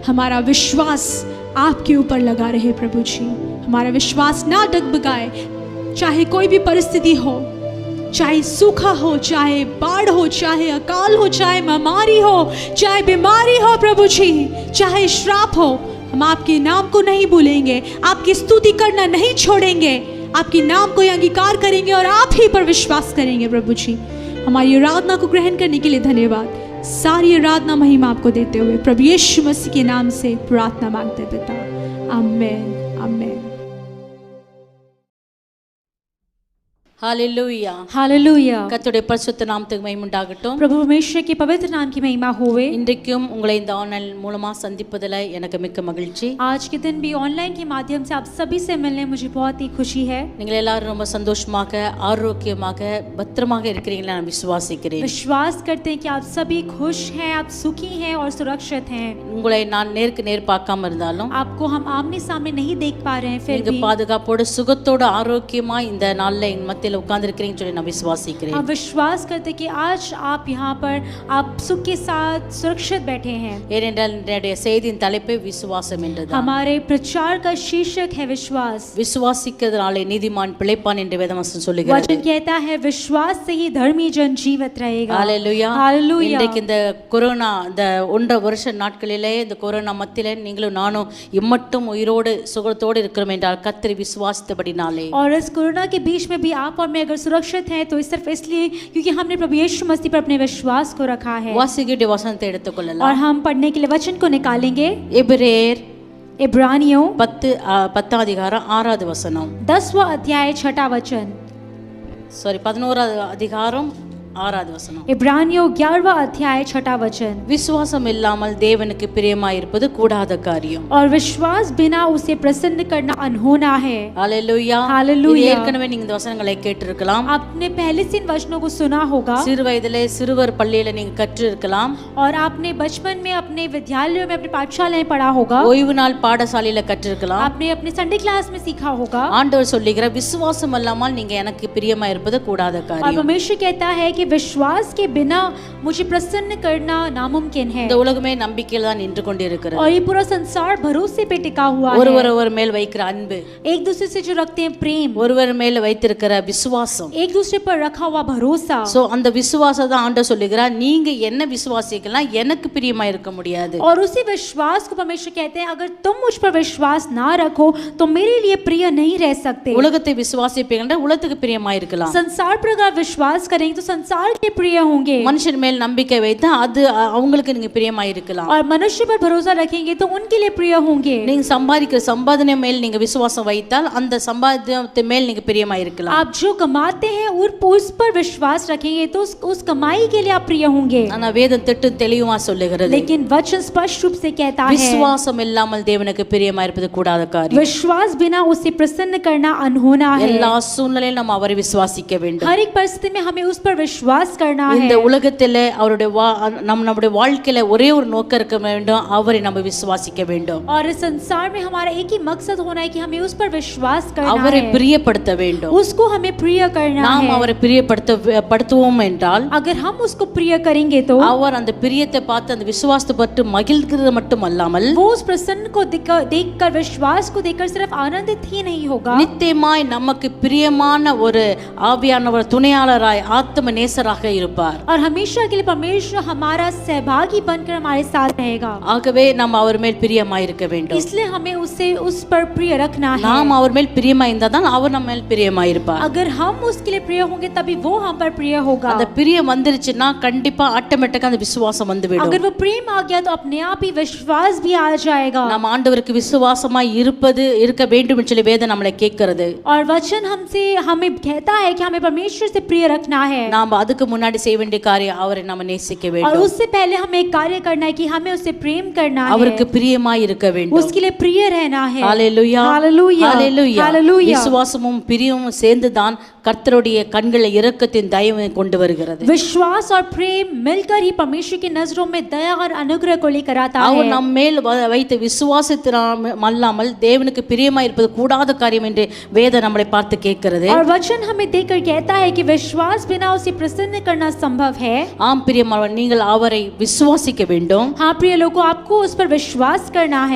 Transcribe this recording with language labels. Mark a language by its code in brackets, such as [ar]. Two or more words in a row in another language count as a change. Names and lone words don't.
[hi] हमारा विश्वास आपके ऊपर लगा रहे प्रभु जी, हमारा विश्वास ना डगमगाए, चाहे कोई भी परिस्थिति हो, चाहे सूखा हो, चाहे बाढ़ हो, चाहे अकाल हो, चाहे महामारी हो, चाहे बीमारी हो प्रभु जी, चाहे श्राप हो, हम आपके नाम को नहीं भूलेंगे, आपकी स्तुति करना नहीं छोड़ेंगे, आपके नाम को अंगीकार करेंगे और आप ही पर विश्वास करेंगे प्रभु जी। हमारी आराधना को ग्रहण करने के लिए धन्यवाद। सारी आराधना महिमा आपको देते हुए प्रभु यीशु मसीह के नाम से प्रार्थना मांगते पिता, आमेन आमेन। हालेलुया हालेलुया। [ta] கர்த்தருடைய பரிசுத்த நாமத்துக்கு மகிமை உண்டாகட்டும். [hi] प्रभु परमेश्वर के पवित्र नाम की महिमा होवे। [ta] இன்றைக்கும் உங்களை இந்த ஆன்லைன் மூலமா சந்திப்பதில் எனக்கு மிக்க மகிழ்ச்சி. [hi] आज के दिन भी ऑनलाइन के माध्यम से आप सभी से मिलने मुझे बहुत ही खुशी है। [ta] நீங்கள் எல்லாரும் ரொம்ப சந்தோஷமாக ஆரோக்கியமாக பத்திரமாக இருக்கிறீங்களா நான் விசுவாசிக்கிறேன். [hi] विश्वास करते हैं कि आप सभी खुश हैं, आप सुखी हैं और सुरक्षित हैं। [ta] உங்களை நான் நேருக்கு நேர் பார்க்காம இருந்தாலும் [hi] आपको हम आमने सामने नहीं देख पा रहे हैं, फिर [ta] நீங்க [hi] भी [ta] பாதுகாப்போடு சுகத்தோடு ஆரோக்கியமா இந்த நாள்ல என் மத்தியில் உட்கார்ந்திருக்கிறீங்கன்னு சொல்லி நான் விசுவாசிக்கிறேன். [hi] आप विश्वास करते हैं कि आज आप यहाँ पर आप सुख के साथ सुरक्षित बैठे हैं। [ta] ஏனென்றால் என்னுடைய செய்தியின் தலைப்பே விசுவாசம் என்றது. [hi] हमारे प्रचार का शीर्षक है विश्वास। [ta] விசுவாசிக்கிறதுனாலே நீதிமான் பிழைப்பான் என்று வேதவசனம் சொல்லுகிறது. [hi] वचन कहता है विश्वास से ही धर्मी जन जीवित रहेगा। हालेलुया हालेलुया। [ta] இன்றைக்கு இந்த கொரோனா இந்த 1.5 வருஷ நாட்களிலே இந்த கொரோனா மத்தியிலே நீங்களும் நானும் இம்மட்டும் உயிரோடு சுகத்தோடு இருக்கிறோம் என்றால் கர்த்தரை விசுவாசித்தபடினாலே [hi] और इस कोरोना के बीच में भी आप और मैं अगर सुरक्षित हैं तो सिर्फ इसलिए क्योंकि हमने प्रभु यीशु मसीह पर अपने विश्वास को रखा है। [ta] வாசிக்கிற வசனத்தை எடுத்துக்கொள்ளலாம் [hi] और हम पढ़ने के लिए वचन को निकालेंगे। [ta] எபிரேயர் [hi] इब्रानियों [ta] 10 அதிகாரம் 6வது வசனம் [hi] 10वां अध्याय 6वां वचन [ta] 11வது அதிகாரம் 6வது வசனம் [hi] इब्रानियों 11वां अध्याय 6वां वचन [ta] விசுவாசம் இல்லாமல் தேவனுக்கு பிரியமாயிருப்பது கூடாத காரியம். [hi] और विश्वास बिना उसे प्रसन्न करना अनहोना है। हालेलुया हालेलुया। [ta] ஏற்கனவே நீங்க இந்த வசனங்களை கேட்டிருக்கலாம். [hi] आपने पहले से इन वचनों को सुना होगा [ta] சிறு வயதிலே சிறுவர் பள்ளியில நீங்க கற்றிருக்கலாம். [hi] और आपने बचपन में अपने विद्यालयों में अपने पाठशाला में पढ़ा होगा। [ta] ஓய்வு நாள் பாடசாலையில கற்றிருக்கலாம். [hi] आपने अपने [en] Sunday class [hi] में सीखा होगा। [ta] ஆண்டவர் சொல்லுகிறார் விசுவாசம் இல்லாமல் நீங்க எனக்கு பிரியமாயிருப்பது கூடாத [hi] और [ta] காரியம். [hi] परमेश्वर कहता है कि विश्वास के बिना मुझे प्रसन्न करना नामुमकिन है। [ta] இந்த உலகமே நம்பிக்கையில தான் நின்று கொண்டிருக்கிறது. [hi] और ये पूरा संसार भरोसे पे टिका हुआ है। [ta] ஒருவர் மேல் வைக்கிற அன்பு, [hi] एक दूसरे से जो रखते हैं प्रेम, [ta] ஒருவர் மேல் வைத்திருக்கிற விசுவாசம், [hi] एक दूसरे पर रखा हुआ भरोसा। [ta] சோ அந்த விசுவாசத்தை ஆண்டவர் சொல்லுகிறார் நீங்க என்ன விசுவாசிக்கலாம் எனக்கு பிரியமா இருக்க முடியாது. [hi] और उसी विश्वास को परमेश्वर कहते हैं अगर तुम मुझ पर विश्वास ना रखो तो मेरे लिए प्रिय नहीं रह सकते। [ta] உலகத்தை விசுவாசிப்பீங்கன்னா உலகத்துக்கு பிரியமா இருக்கலாம். [hi] संसार पर अगर विश्वास करेंगे तो संसार संसार के प्रिय होंगे [ta] மனுஷன் மேல் நம்பிக்கை வைத்தா அது அவங்களுக்கு நீங்க பிரியமாயிருக்கலாம். [hi] और मनुष्य पर भरोसा रखेंगे तो उनके लिए प्रिय होंगे। [ta] நீங்க சம்பாதிக்கிற சம்பாதனை மேல் நீங்க விசுவாசம் வைத்தால் அந்த சம்பாத்தியத்தை மேல் நீங்க பிரியமாயிருக்கலாம். [hi] आप जो कमाते हैं उस पर विश्वास रखेंगे तो उस कमाई के लिए आप प्रिय होंगे। [ta] ஆனா வேதம் திட்டு தெளிவா சொல்லுகிறது, [hi] लेकिन वचन स्पष्ट रूप से कहता है [ta] விசுவாசம் இல்லாமல் தேவனுக்கு பிரியமாயிருப்பது கூடாத காரியம். [hi] विश्वास बिना उसे प्रसन्न करना अनहोना है। [ta] எல்லா சூழ்நிலையிலும் நாம் அவரை விசுவாசிக்க வேண்டும். [hi] हर एक परिस्थिति में हमें उस पर विश्वास करना है। [ta] இந்த உலகத்திலே அவருடைய நம்முடைய வாழ்க்கையில ஒரே ஒரு நோக்கம் இருக்க வேண்டும், அவரை நம்ம விசுவாசிக்க வேண்டும். [hi] और इस संसार में हमारा एक ही मकसद होना है कि हमें उस पर विश्वास करना [ta] அவரை [hi] है, [ta] பிரியப்படுத்த வேண்டும். [hi] उसको हमें प्रिय करना [ta] நாம் [hi] है। [ta] அவரை பிரியப்படுத்துவோம் என்றால் [hi] अगर हम उसको प्रिय करेंगे तो [ta] அவர் அந்த பிரியத்தை பார்த்து அந்த விசுவாசத்தை பற்றி மகிழ்கிறது மட்டும் அல்லாமல் [hi] वो उस प्रसन्न को देखकर विश्वास को देखकर सिर्फ आनंदित ही नहीं होगा, [ta] நித்தியமாய் நமக்கு பிரியமான ஒரு ஆவியானவர் துணையாளராய் ஆத்ம நேசராக இருப்பார். [hi] और हमेशा के लिए परमेश्वर हमारा सहभागी बनकर हमारे साथ रहेगा। [ta] ஆகவே நாம் அவர் மேல் பிரியமாய் இருக்க வேண்டும். [hi] इसलिए हमें उसे उस पर प्रिय रखना है। [ta] நாம் அவர் மேல் பிரியமாய் இருந்தால் தான் அவர் நம்ம மேல் பிரியமாய் இருப்பார். [hi] अगर हम उसके लिए प्रिय होंगे तभी वो हम पर प्रिय होगा। [ta] அந்த பிரியம் வந்துருச்சுன்னா கண்டிப்பா ஆட்டோமேட்டிக்கா அந்த விசுவாசம் வந்துவிடும். [hi] अगर वो प्रेम आ गया तो अपने आप ही विश्वास भी आ जाएगा। [ta] நாம் ஆண்டவருக்கு விசுவாசமாய் இருக்க வேண்டும் என்று சொல்லி வேதம் நம்மளை கேட்கிறது. [hi] और वचन हमसे हमें कहता है कि हमें परमेश्वर से प्रिय रखना है। [ta] நாம் அதுக்கு முன்னாடி செய்ய வேண்டிய காரியம் அவரை நம்ம நேசிக்க [hi] और [ta] வேண்டும். [hi] उससे पहले हमें एक कार्य करना है कि हमें उससे प्रेम करना है, [ta] அவருக்கு பிரியமாய் இருக்க வேண்டும். [hi] उसके लिए प्रिय रहना है। [ta] ஹalleluya [hi] हालेलुया [ta] ஹalleluya. [hi] हालेलुया। [ta] விசுவாசமும் பிரியமும் சேர்ந்து தான் கர்த்தருடைய கண்களில் இரக்கத்தின் தயவை கொண்டு வருகிறது. [hi] विश्वास और प्रेम मिलकर ही परमेश्वर की नजरों में दया और अनुग्रह को लेकर आता [ta] அவர் [hi] है। [ta] நம் மேல் வைத்த விசுவாசத்தினால் அல்லாமல் தேவனுக்கு பிரியமாய் இருப்பது கூடாத காரியம் என்று வேதம் நம்மளை பார்த்து கேட்கிறது. [hi] और वचन हमें देखकर कहता है कि विश्वास बिना उसे प्रसन्न करना संभव है। [ta] ஆம் பிரியமானவர், நீங்கள் அவரை விசுவாசிக்க வேண்டும். [hi] हाँ प्रिय लोगों, आपको उस पर विश्वास करना है,